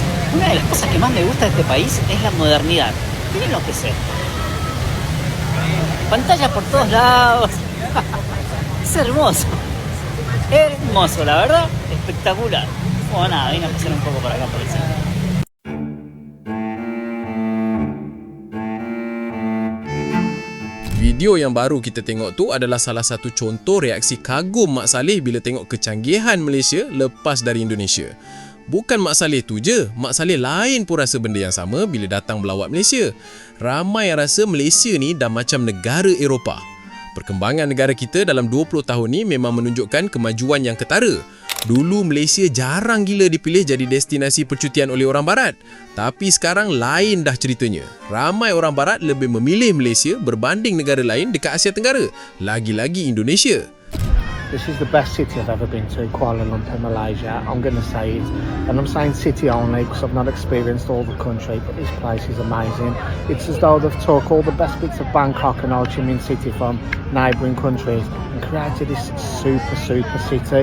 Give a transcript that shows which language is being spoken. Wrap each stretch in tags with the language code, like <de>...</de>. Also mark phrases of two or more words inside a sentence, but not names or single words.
<es>Una de las cosas que más me gusta de este país es la modernidad. Miren lo que es esto. Pantallas por todos lados. Es hermoso. Hermoso, la verdad. Espectacular. Bueno, nada, vine a pasar un poco por acá por el centro.</es> <ms>Video yang baru kita tengok tu adalah salah satu contoh reaksi kagum Mak Saleh bila tengok kecanggihan Malaysia lepas dari Indonesia. Bukan Mak Saleh tu je, Mak Saleh lain pun rasa benda yang sama bila datang melawat Malaysia. Ramai yang rasa Malaysia ni dah macam negara Eropah. Perkembangan negara kita dalam 20 tahun ni memang menunjukkan kemajuan yang ketara. Dulu Malaysia jarang gila dipilih jadi destinasi percutian oleh orang barat. Tapi sekarang lain dah ceritanya. Ramai orang barat lebih memilih Malaysia berbanding negara lain dekat Asia Tenggara. Lagi-lagi Indonesia.</ms> <en>This is the best city I've ever been to, Kuala Lumpur, Malaysia. I'm going to say it. And I'm saying city only because I've not experienced all the country, but this place is amazing. It's as though they've took all the best bits of Bangkok and Ho Chi Minh City from neighbouring countries and created this super city.</en>